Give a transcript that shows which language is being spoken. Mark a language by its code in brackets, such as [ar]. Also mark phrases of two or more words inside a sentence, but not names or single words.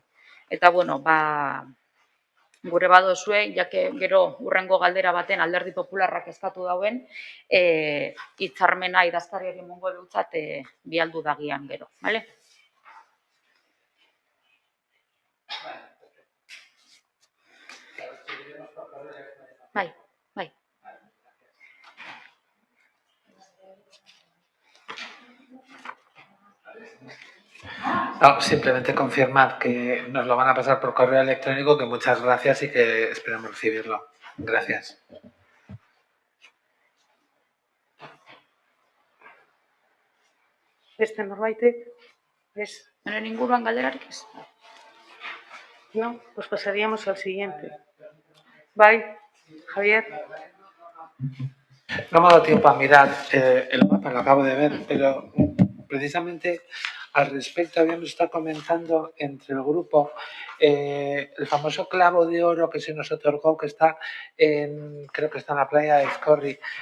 [eu] Eta bueno, gure badozue, jake gero urrengo galdera baten Alderdi Popularrak eskatu dauen, hitzarmena idazkariari emongo dutzat bialdu dagian gero, bale? Bai. [es] No, simplemente confirmar que nos lo van a pasar por correo electrónico, que muchas gracias y que esperamos recibirlo. Gracias. [eu] Beste norbaitek? [es] ¿Ves? [eu] Honen inguruan galderarik ez? [es] No, pues pasaríamos al siguiente. [eu] Bai, Javier. [es] No me ha dado tiempo a mirar el mapa, lo acabo de ver, pero precisamente al respecto habíamos estado comentando entre el grupo el famoso clavo de oro que se nos otorgó, que está creo que está en la playa de Escorri.